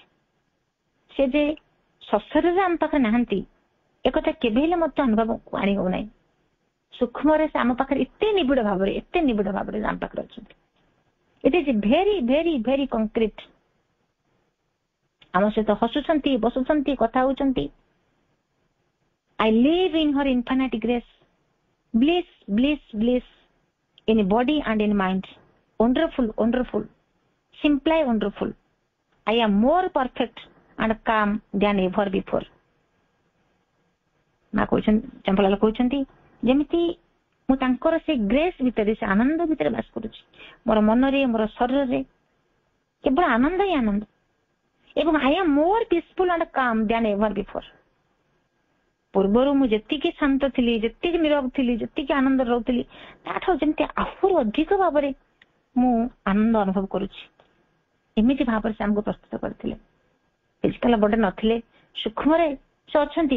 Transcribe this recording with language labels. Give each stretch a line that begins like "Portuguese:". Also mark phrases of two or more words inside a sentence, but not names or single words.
Odia: ସେ ଯେ ସଶରୀରରେ ଆମ ପାଖରେ ନାହାନ୍ତି ଏକଥା କେବେ ହେଲେ ମଧ୍ୟ ଅନୁଭବକୁ ଆଣି ହଉନାହିଁ। ସୂକ୍ଷ୍ମରେ ସେ ଆମ ପାଖରେ ଏତେ ନିବିଡ଼ ଭାବରେ ଆମ ପାଖରେ ଅଛନ୍ତି।
English: It is very very very concrete.
Odia: ଆମ ସହିତ ହସୁଛନ୍ତି, ବସୁଛନ୍ତି, କଥା ହଉଛନ୍ତି।
English: I live in her infinite grace. Bliss, bliss, bliss in body and in mind. Wonderful, wonderful, simply wonderful. I am more perfect and calm than ever before.
Odia: ମା କହୁଛନ୍ତି, ଚମ୍ପଲାଲ କହୁଛନ୍ତି ଯେମିତି ମୁଁ ତାଙ୍କର ସେ ଗ୍ରେସ୍ ଭିତରେ, ସେ ଆନନ୍ଦ ଭିତରେ ବାସ କରୁଛି। ମୋର ମନରେ, ମୋର ଶରୀରରେ କେବଳ ଆନନ୍ଦ ହିଁ ଆନନ୍ଦ। ଏବଂ
English: I am more peaceful and calm than ever before.
Odia: ପୂର୍ବରୁ ମୁଁ ଯେତିକି ଶାନ୍ତ ଥିଲି, ଯେତିକି ନିରବ ଥିଲି, ଯେତିକି ଆନନ୍ଦରେ ରହୁଥିଲି, ତାଠୁ ଯେମିତି ଆହୁରି ଅଧିକ ଭାବରେ ମୁଁ ଆନନ୍ଦ ଅନୁଭବ କରୁଛି। ଏମିତି ଭାବରେ ସେ ଆମକୁ ପ୍ରସ୍ତୁତ କରିଥିଲେ।
English: physical body
Odia: ନଥିଲେ, ସୂକ୍ଷ୍ମରେ ସେ ଅଛନ୍ତି।